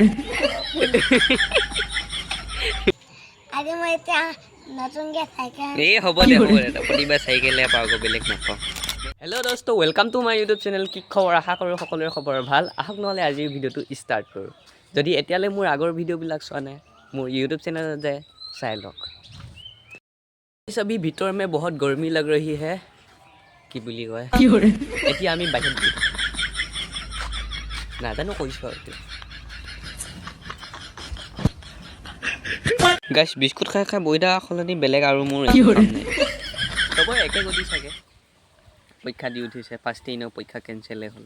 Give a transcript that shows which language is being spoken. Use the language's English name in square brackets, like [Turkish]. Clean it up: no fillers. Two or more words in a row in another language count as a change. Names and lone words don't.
[Assamese] আজি মই এতিয়া নতুনকৈ চাইকেল এই হ'ব দে প্ৰতিবাৰ চাইকেলে পাওঁ আকৌ বেলেগ নাপাওঁ। হেল্ল' দোস্ত, [English] welcome to my YouTube channel. [Assamese] কি খবৰ? আশা কৰোঁ সকলোৰে খবৰ ভাল। আহক নহ'লে আজিৰ ভিডিঅ'টো ষ্টাৰ্ট কৰোঁ। যদি এতিয়ালৈ মোৰ আগৰ ভিডিঅ'বিলাক চোৱা নাই, মোৰ ইউটিউব চেনেলত যায় চাই লওক। [Hindi] अभी भीतर में बहुत गर्मी लग रही है, [Assamese] কি বুলি কয় এতিয়া আমি বাহিৰত নাজানো কৈছোঁ আৰু গাইছ বিস্কুট খাই খাই বহি থকা সলনি বেলেগ আৰু মোৰ একো কাম নাই। চবৰে একে গতি চাগে, পৰীক্ষা দি উঠিছে, ফাৰ্ষ্ট দিনৰ পৰীক্ষা কেঞ্চেলেই হ'ল।